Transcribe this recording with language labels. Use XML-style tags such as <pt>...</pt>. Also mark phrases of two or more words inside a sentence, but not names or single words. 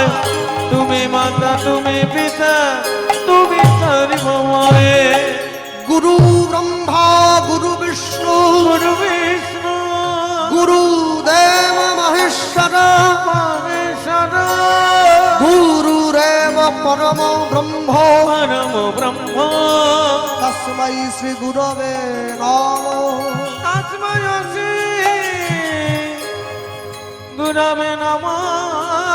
<bn>তুমি মাতা, তুমি পিতা, তুমি সর্বময়।</bn> <sa>গুরু ব্রহ্মা, গুরু বিষ্ণু, গুরু বিষ্ণু, গুরুদেব মহেশ্বর, পরমেশ্বর গুরুরেব পরম ব্রহ্ম পরম ব্রহ্ম তস্मै শ্রী গুরবে নমঃ। তস্मै শ্রী গুরবে নমঃ।</sa>